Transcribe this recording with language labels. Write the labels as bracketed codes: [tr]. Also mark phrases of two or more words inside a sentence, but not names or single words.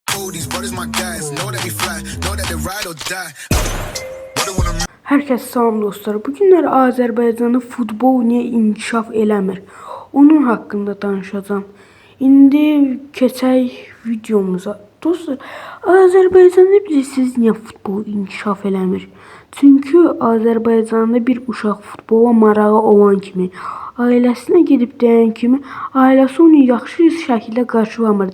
[en] these brothers my guys. Know that we fly, know that they ride or die. [az] Herkes salam dostlar. Bugünlər Azərbaycanı futbol niyə inkişaf eləmir? Onun haqqında danışacağım. İndi keçək videomuza. Dostlar, Azərbaycanda bilirsiniz niyə futbol inkişaf eləmir? Çünki Azərbaycanda bir uşaq futbola marağı olan kimi, ailəsinə gedib deyən kimi, ailəsi onu yaxşı şəkildə qarşılamır.